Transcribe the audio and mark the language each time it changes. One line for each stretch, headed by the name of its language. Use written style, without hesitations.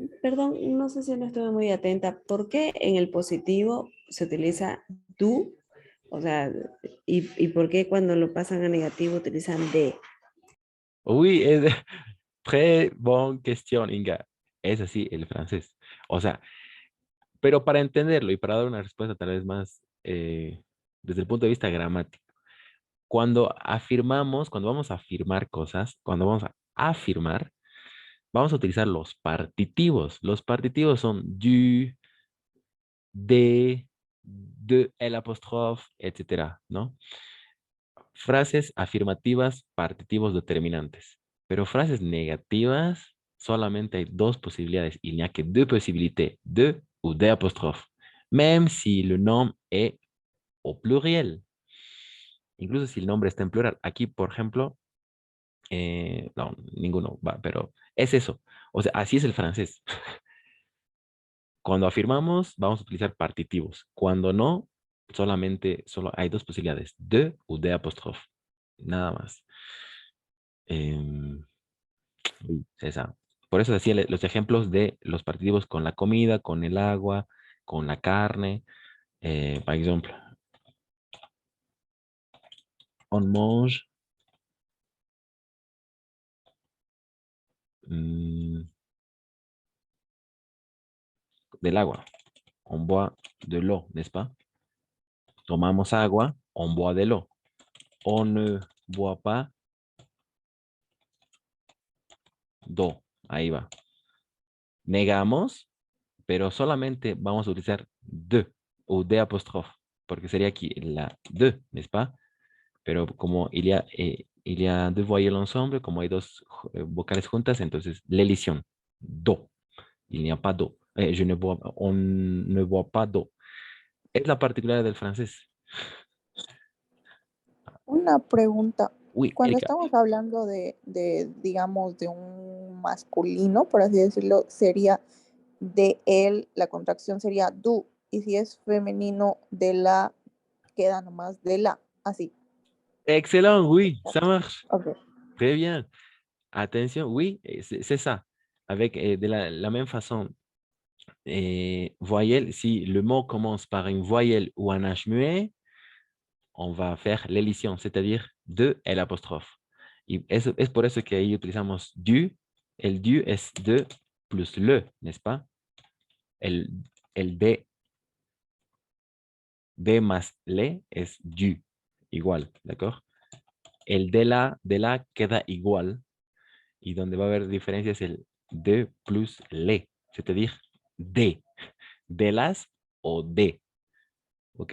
Spanish: Perdón, no sé si no estuve muy atenta. ¿Por qué en el positivo se utiliza tú? O sea, y por qué cuando lo pasan a negativo utilizan de?
French: Oui, très bonne question, Inga.
Spanish: Es así el francés. O sea, pero para entenderlo y para dar una respuesta tal vez más desde el punto de vista gramático, cuando afirmamos, cuando vamos a afirmar cosas, cuando vamos a afirmar, vamos a utilizar los partitivos. Los partitivos son du, de, el apóstrofe, etcétera, ¿no? Frases afirmativas, partitivos determinantes. Pero frases negativas, solamente hay dos posibilidades.
French: Il n'y a que deux possibilités, de ou des apostrophes. Même si le nom est au pluriel.
Spanish: Incluso si el nombre está en plural. Aquí, por ejemplo, no, ninguno va, pero es eso. O sea, así es el francés. Cuando afirmamos, vamos a utilizar partitivos. Cuando no, solo hay dos posibilidades, de o de apóstrofe. Nada más. Em, sí, esa. Por eso decía los ejemplos de los partitivos con la comida, con el agua, con la carne. Por ejemplo,
French: on mange
Spanish: mm, del agua.
French: On boit de l'eau, n'est-ce pas?
Spanish: Tomamos agua,
French: on boit de l'eau. On ne boit pas d'eau.
Spanish: Ahí va. Negamos, pero solamente vamos a utilizar de o de apóstrofe, porque sería aquí la de,
French: n'est-ce pas?
Spanish: Pero como
French: il y a deux voyelles ensemble,
Spanish: como hay dos vocales juntas, entonces
French: l'elision, do. Il n'y a pas d'eau. On ne boit pas d'eau.
Spanish: Es la particularidad del francés. Una pregunta.
French: Oui,
Spanish: Cuando Erika. estamos hablando digamos, de un masculino, por así decirlo, sería de él, la contracción sería du. Y si es femenino, de la, queda nomás de la, así.
French: Excellent, oui, ça marche. Ok. Très bien. Attention, oui, c'est ça. Avec de la même façon, voyelle, si le mot commence par une voyelle ou un H muet, on va faire l'élision, c'est-à-dire
Spanish: de el apóstrofe. Y eso, es por eso que ahí utilizamos du. El du es
French: de plus le, n'est-ce pas?
Spanish: El, el de más le es du, igual, ¿d'accord? El de la queda igual y donde va a haber diferencia es el
French: de plus le, c'est-à-dire
Spanish: de las o de, ¿ok?